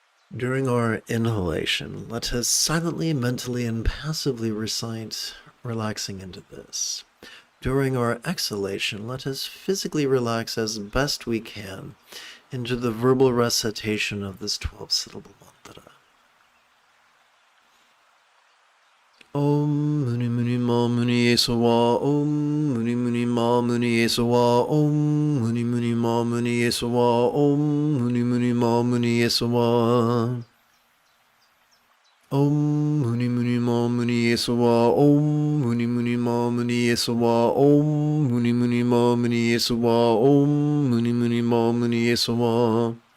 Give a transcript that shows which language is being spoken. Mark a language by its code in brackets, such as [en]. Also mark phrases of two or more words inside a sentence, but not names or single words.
[en] During our inhalation, let us silently, mentally, and passively recite, relaxing into this. During our exhalation, let us physically relax as best we can into the verbal recitation of this 12-syllable mantra. [sa] Om Muni Muni Ma Muni Esawa, Om Muni Muni Ma Muni Esawa, Om Muni Muni Ma Muni Esawa, Om Muni Muni Ma Muni Esawa. Om Muni Muni Ma Muni Esawa, Om Muni Muni Ma Muni Esawa, Om Muni Muni Ma Muni Esawa, Om Muni Muni Ma Muni Esawa.